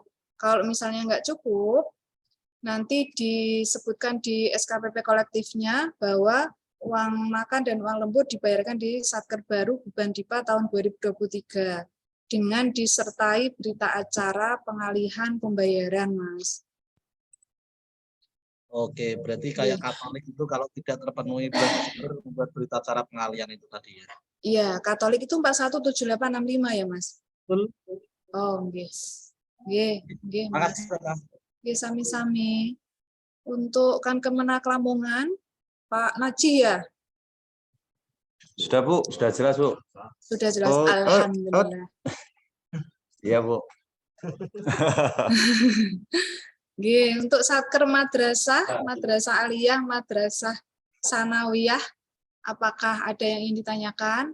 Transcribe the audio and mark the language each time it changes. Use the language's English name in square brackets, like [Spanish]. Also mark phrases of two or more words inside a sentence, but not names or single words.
[Indonesian] Kalau misalnya nggak cukup, nanti disebutkan di SKPP kolektifnya bahwa uang makan dan uang lembur dibayarkan di satker baru Beban Dipa tahun 2023 dengan disertai berita acara pengalihan pembayaran, Mas. Oke, berarti kayak Katolik itu kalau tidak terpenuhi bulan Desember membuat berita acara pengalian itu tadi ya? Iya, Katolik itu 417865 ya, Mas? Betul. [Javanese] Oh, nggih. Nggih, Mas. Nggih, sami-sami. [Indonesian] Untuk Kan Kemenak Lamongan, Pak Naji ya? Sudah Bu, sudah jelas Bu. Sudah jelas, Oh, alhamdulillah. Iya Bu. Nggih, untuk satker madrasah, madrasah aliyah, madrasah sanawiyah, apakah ada yang ingin ditanyakan?